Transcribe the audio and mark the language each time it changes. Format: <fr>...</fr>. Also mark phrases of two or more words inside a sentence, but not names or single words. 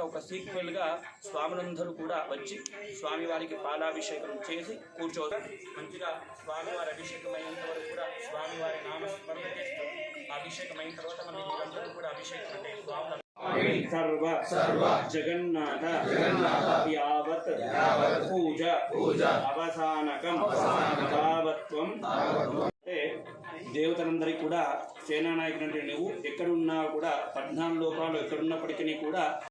<te>ఒక సీక్వెల్గా స్వాములందరూ కూడా వచ్చి స్వామివారికి పాలాభిషేకం చేసి కూర్చోతారు. మంచిగా స్వామివారి అభిషేకం అయినంత వరకు కూడా స్వామివారి నామస్మరణ చేస్తూ అభిషేకం అయిన తర్వాత మనం మీరందరూ కూడా అభిషేకం అంటే స్వాముల</te> <sa>सर्व जगन्नाथ यावत् पूजा अवसानकं तावत्त्वं</sa> <te>దేవతలందరికీ కూడా సేనానాయకుడు అంటే నువ్వు ఎక్కడున్నా కూడా 14 లోకాలు ఎక్కడున్నప్పటికీ కూడా</te>